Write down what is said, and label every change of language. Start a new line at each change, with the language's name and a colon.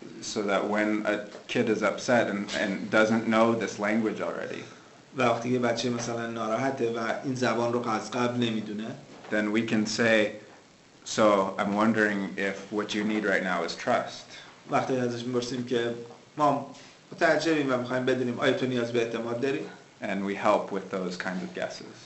English: So that when a kid is upset and doesn't know this language already,
Persian: و وقتی که بچه مثلا ناراحته و این زبان رو از قبل نمیدونه،
English: then we can say, so I'm wondering if what you need right now is trust.
Persian: وقتی ازش میپرسیم که ما متعجبیم و میخوایم بدونیم آیا تو نیاز به اعتماد داری؟
English: And we help with those kinds of guesses.